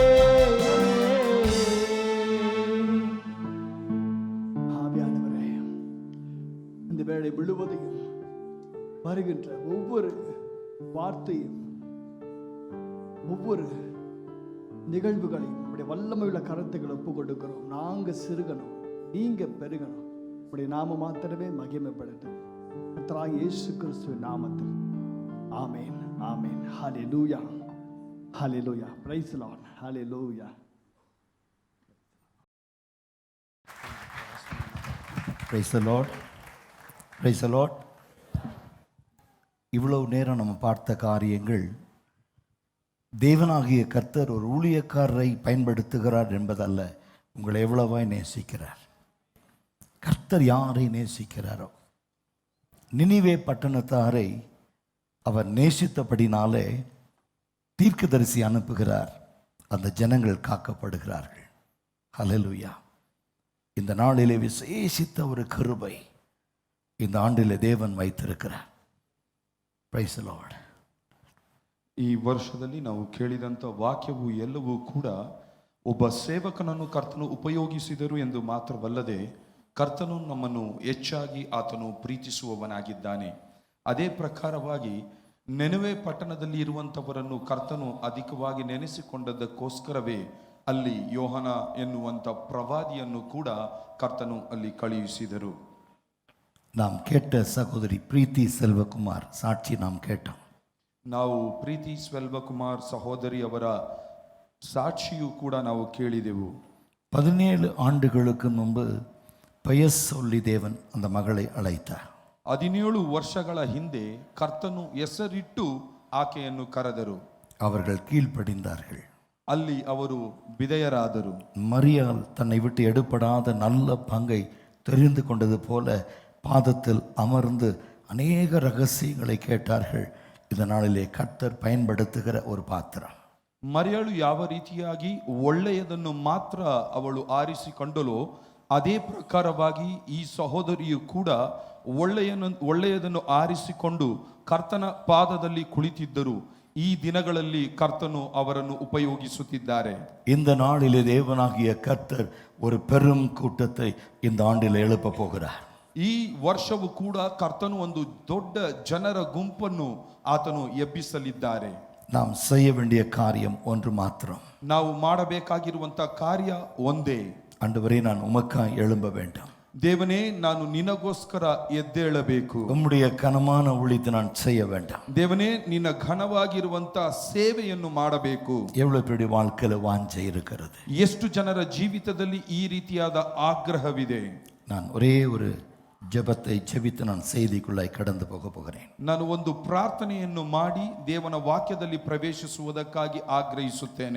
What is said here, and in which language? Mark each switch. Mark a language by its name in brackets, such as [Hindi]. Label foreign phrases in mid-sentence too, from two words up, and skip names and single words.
[Tamil] ஆவியானவரே, இந்த வேளை முழுவதையும் வருகின்ற ஒவ்வொரு வார்த்தையும், ஒவ்வொரு நிகழ்வுகளையும் உடைய வல்லமையுள்ள கருத்துக்களை ஒப்பு கொடுக்கிறோம். நாங்க சிறுகணும், நீங்க பெருகணும். உடைய நாம மாத்திரமே மகிமைப்படட்டும். கர்த்தராகிய இயேசு கிறிஸ்துவின் நாமத்தில் ஆமென், ஆமென். ஹல்லேலூயா, ஹல்லேலூயா. [English] Praise the Lord. [Tamil] ஹல்லேலூயா. [English] Praise the Lord, Praise the Lord. [Tamil] இவ்வளவு நேரம் நம்ம பார்த்த காரியங்கள், தேவனாகிய கர்த்தர் ஒரு ஊழியக்காரரை பயன்படுத்துகிறார் என்பதல்ல, உங்களை எவ்வளவாய் நேசிக்கிறார். கர்த்தர் யாரை நேசிக்கிறாரோ, நினிவே பட்டணத்தாரை அவர் நேசித்தபடினாலே தீர்க்கதரிசி அனுப்புகிறார். அந்த ஜனங்கள் காக்கப்படுகிறார்கள். ஹல்லேலூயா. இந்த நாளிலே விசேஷித்த ஒரு கிருபை இந்த ஆண்டிலே தேவன் வைத்திருக்கிறார். [English] Praise the Lord. [Kannada] ಈ ವರ್ಷದಲ್ಲಿ ನಾವು ಕೇಳಿದಂಥ ವಾಕ್ಯವು ಎಲ್ಲವೂ ಕೂಡ ಒಬ್ಬ ಸೇವಕನನ್ನು ಕರ್ತನು ಉಪಯೋಗಿಸಿದರು ಎಂದು ಮಾತ್ರವಲ್ಲದೆ ಕರ್ತನು ನಮ್ಮನ್ನು ಹೆಚ್ಚಾಗಿ ಆತನು ಪ್ರೀತಿಸುವವನಾಗಿದ್ದಾನೆ. ಅದೇ ಪ್ರಕಾರವಾಗಿ ನೆನವೆ ಪಟ್ಟಣದಲ್ಲಿ ಇರುವಂಥವರನ್ನು ಕರ್ತನು ಅಧಿಕವಾಗಿ ನೆನೆಸಿಕೊಂಡದ್ದಕ್ಕೋಸ್ಕರವೇ ಅಲ್ಲಿ ಯೋಹನ ಎನ್ನುವಂಥ ಪ್ರವಾದಿಯನ್ನು ಕೂಡ ಕರ್ತನು ಅಲ್ಲಿ ಕಳುಹಿಸಿದರು. [Tamil] நாம் கேட்ட சகோதரி பிரீத்தி செல்வகுமார் சாட்சி நாம் கேட்டோம். [Kannada] ನಾವು ಪ್ರೀತಿ ಸೆಲ್ವಕುಮಾರ್ ಸಹೋದರಿ ಅವರ ಸಾಕ್ಷಿಯು ಕೂಡ ನಾವು ಕೇಳಿದೆವು. [Tamil] 17 ஆண்டுகளுக்கு முன்பு பெயர் சொல்லி தேவன் அந்த மகளை அழைத்தார். [Kannada] 17 ವರ್ಷಗಳ ಹಿಂದೆ ಕರ್ತನು ಹೆಸರಿಟ್ಟು ಆಕೆಯನ್ನು ಕರೆದರು. [Tamil] அவர்கள் கீழ்ப்படிந்தார்கள். [Kannada] ಅಲ್ಲಿ ಅವರು ವಿಧೇಯರಾದರು. [Tamil] மரியாள் தன்னை விட்டு எடுபடாத நல்ல பங்கை தெரிந்து கொண்டது போல பாதத்தில் அமர்ந்து அநேக ரகசியங்களை கேட்டார்கள். இந்த நாளிலே கர்த்தர் பயன்படுத்துகிற ஒரு பாத்திரம். [Kannada] ಮರಿಯಳು ಯಾವ ರೀತಿಯಾಗಿ ಒಳ್ಳೆಯದನ್ನು ಮಾತ್ರ ಅವಳು ಆರಿಸಿಕೊಂಡಲೋ ಅದೇ ಪ್ರಕಾರವಾಗಿ ಈ ಸಹೋದರಿಯು ಕೂಡ ಒಳ್ಳೆಯದನ್ನು ಆರಿಸಿಕೊಂಡು ಕರ್ತನ ಪಾದದಲ್ಲಿ ಕುಳಿತಿದ್ದರು. ಈ ದಿನಗಳಲ್ಲಿ ಕರ್ತನು ಅವರನ್ನು ಉಪಯೋಗಿಸುತ್ತಿದ್ದಾರೆ. [Tamil] இந்த நாளிலே தேவனாகிய கர்த்தர் ஒரு பெரும் கூட்டத்தை இந்த ஆண்டில் எழுப்ப போகிறார். [Kannada] ಈ ವರ್ಷವೂ ಕೂಡ ಕರ್ತನು ಒಂದು ದೊಡ್ಡ ಜನರ ಗುಂಪನ್ನು ಆತನು ಎಬ್ಬಿಸಲಿದ್ದಾರೆ. [Tamil] நாம் செய்ய வேண்டிய காரியம் ஒன்று மாத்திரம். [Kannada] ನಾವು ಮಾಡಬೇಕಾಗಿರುವಂತ ಕಾರ್ಯ ಒಂದೇ. [Tamil] ஆண்டவரே, நான் உமக்காய் எழும்ப வேண்டும். [Kannada] ದೇವನೇ, ನಾನು ನಿನಗೋಸ್ಕರ ಎದ್ದೇಳಬೇಕು. [Tamil] உம்முடைய கனமான ஊழியத்தை நான் செய்ய வேண்டும். [Kannada] ದೇವನೇ, ನಿನ್ನ ಘನವಾಗಿರುವಂತ ಸೇವೆಯನ್ನು ಮಾಡಬೇಕು. [Tamil] எவ்வளவு பெரிய வாழ்க்கையில வாஞ்சை இருக்கிறது. [Kannada] ಎಷ್ಟು ಜನರ ಜೀವಿತದಲ್ಲಿ ಈ ರೀತಿಯಾದ ಆಗ್ರಹವಿದೆ. [Tamil] நான் ஒரே ஒரு ஜெபத்தை ஜெபித்து நான் செய்திக்குள்ளாய் கடந்து போக போகிறேன். [Kannada] ನಾನು ಒಂದು ಪ್ರಾರ್ಥನೆಯನ್ನು ಮಾಡಿ ದೇವನ ವಾಕ್ಯದಲ್ಲಿ ಪ್ರವೇಶಿಸುವುದಕ್ಕಾಗಿ ಆಗ್ರಹಿಸುತ್ತೇನೆ.